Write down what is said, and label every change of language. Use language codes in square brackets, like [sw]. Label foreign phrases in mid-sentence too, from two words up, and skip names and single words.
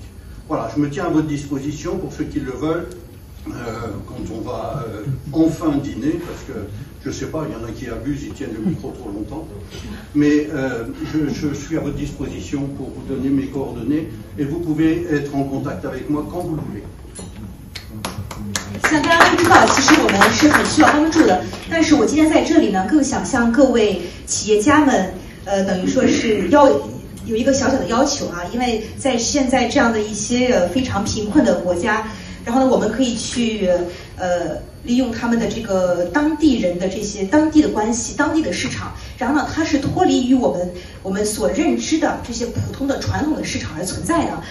[fr] Voilà, je me tiens à votre disposition pour ceux qui le veulent. Quand on va enfin dîner, parce que je ne sais pas, il y en a qui abusent, ils tiennent le micro trop longtemps, mais je suis à votre disposition pour vous donner mes coordonnées et vous pouvez être en contact avec moi quand vous le voulez. [zh] 像大家都知道，其实我们是很需要帮助的，但是我今天在这里呢，更想向各位企业家们，等于说是有一个小小的要求啊，因为在现在这样的一些非常贫困的国家。然后呢，我们可以去利用他们的这个当地人的这些当地的关系、当地的市场，然后呢，它是脱离于我们所认知的这些普通的传统的市场而存在的。